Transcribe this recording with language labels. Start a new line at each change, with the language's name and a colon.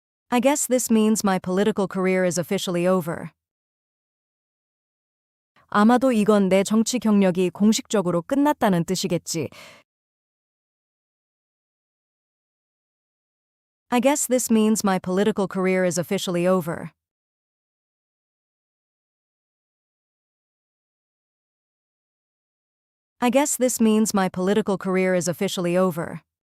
English: I guess this means my political career is officially over.
Korean: 아마도 이건 내 정치 경력이 공식적으로 끝났다는 뜻이겠지.
English: I guess this means my political career is officially over. I guess this means my political career is officially over.